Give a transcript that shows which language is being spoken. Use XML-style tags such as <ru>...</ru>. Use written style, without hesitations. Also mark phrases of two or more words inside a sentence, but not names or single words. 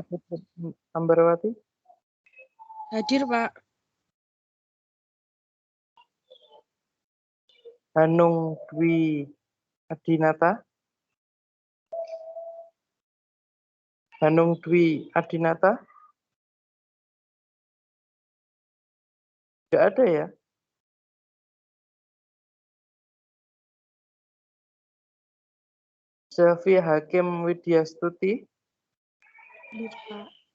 <id>Putri Ambarawati? Hadir, Pak. Hanung Dwi Adinata? Hanung Dwi Adinata? Tidak ada ya? Selvi Hakim Widyastuti? Hadir, Pak.</id>